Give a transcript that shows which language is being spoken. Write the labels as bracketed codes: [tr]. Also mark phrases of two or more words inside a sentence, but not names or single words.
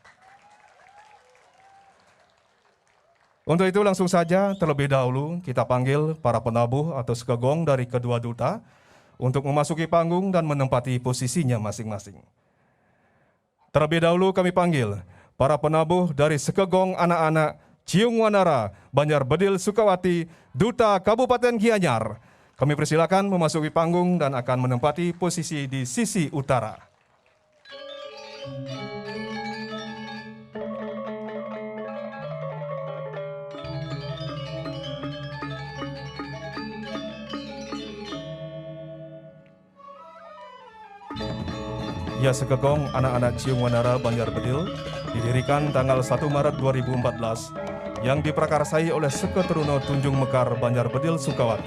[id] Untuk itu langsung saja terlebih dahulu kita panggil para penabuh atau sekegong dari kedua duta untuk memasuki panggung dan menempati posisinya masing-masing. Terlebih dahulu kami panggil para penabuh dari sekegong anak-anak Ciung Wanara, Banjar Bedil Sukawati, Duta Kabupaten Gianyar. Kami persilakan memasuki panggung dan akan menempati posisi di sisi utara. Ya, sekegong anak-anak Ciung Wanara Banjar Bedil didirikan tanggal 1 Maret 2014 yang diprakarsai oleh Seke Teruno Tunjung Mekar Banjar Bedil Sukawati.